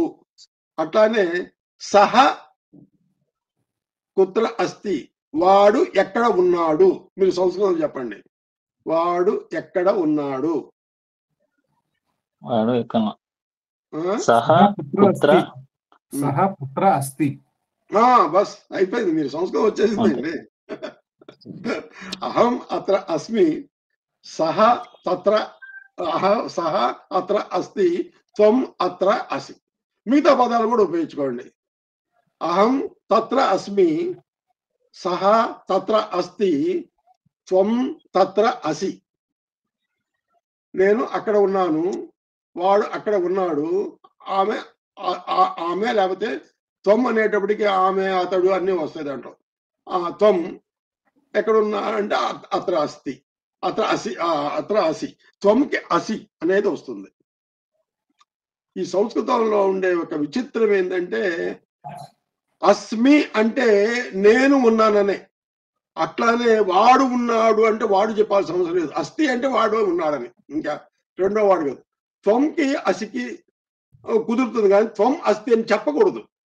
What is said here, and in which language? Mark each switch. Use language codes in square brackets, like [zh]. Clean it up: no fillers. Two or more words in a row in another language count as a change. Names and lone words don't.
[te] అట్లానే [sa] సహ కుత్ర అస్తి, [te] వాడు ఎక్కడ ఉన్నాడు. మీరు సంస్కృతం చెప్పండి, వాడు ఎక్కడ ఉన్నాడు. బస్ అయిపోయింది, మీరు సంస్కృతం వచ్చేసిందండి. [sa] అహం అత్ర అస్మి, సహ తత్ర సహ అత్ర అస్తి, త్వం అత్ర అసి. [te] మిగతా పదాలు కూడా ఉపయోగించుకోండి. [sa] అహం తత్ర అస్మి, సహ తత్ర అస్తి, త్వం తత్ర అసి. [te] నేను అక్కడ ఉన్నాను, వాడు అక్కడ ఉన్నాడు. ఆమె లేకపోతే త్వం అనేటప్పటికి ఆమె అతడు అన్నీ వస్తాయి దాంట్లో. [sa] త్వం [te] ఎక్కడున్నా అంటే [sa] అత్ర అస్తి, అత్ర అసి, అత్ర అసి. [te] త్వంకి అసి అనేది వస్తుంది. ఈ సంస్కృతంలో ఉండే ఒక విచిత్రం ఏంటంటే అస్మి అంటే నేను ఉన్నాననే. అట్లానే వాడు ఉన్నాడు అంటే వాడు చెప్పాల్సిన అవసరం లేదు. అస్తి అంటే వాడు ఉన్నాడని, ఇంకా రెండో వాడు కాదు. త్వంకి అసికి కుదురుతుంది కానీ [sa] త్వం అస్తి [te] అని చెప్పకూడదు.